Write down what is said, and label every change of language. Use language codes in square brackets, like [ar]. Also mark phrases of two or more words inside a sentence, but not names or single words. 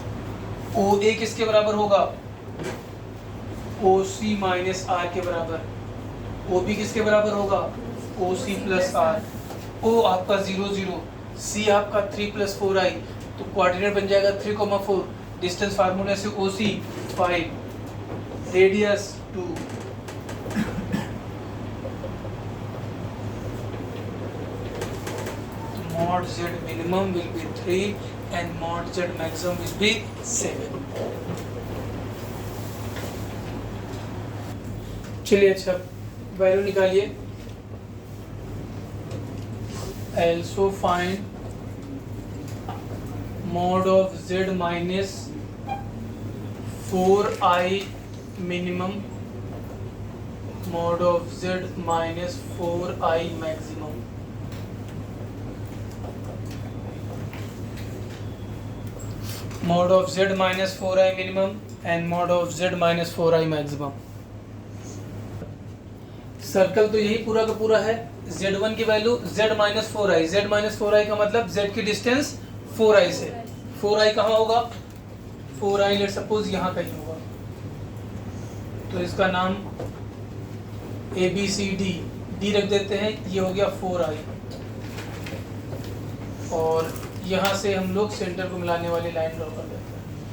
[hi] OA किसके बराबर होगा, OC माइनस R के बराबर. OB किसके बराबर होगा, OC प्लस R. O आपका 0 0, C आपका 3 plus 4i, तो कोऑर्डिनेट बन जाएगा 3,4. डिस्टेंस फार्मूले से OC 5, रेडियस 2. [en] mod z minimum will be 3 and mod z maximum will be 7. [hi] चलिए अच्छा वैल्यू निकालिए. [en] also find mod of z minus 4i minimum, mod of z minus 4i maximum. mod of z minus 4i minimum and mod of z minus 4i maximum. [hi] सर्कल तो यही पूरा का पूरा है. z1 की वैल्यू z माइनस 4i, z माइनस 4i का मतलब z की डिस्टेंस 4i से. 4i कहाँ होगा, 4i [en] let suppose [hi] यहाँ कहीं होगा. तो इसका नाम ABCD डी रख देते हैं, ये हो गया 4i। और यहाँ से हम लोग सेंटर को मिलाने वाली [en] line draw [hi] कर देते हैं।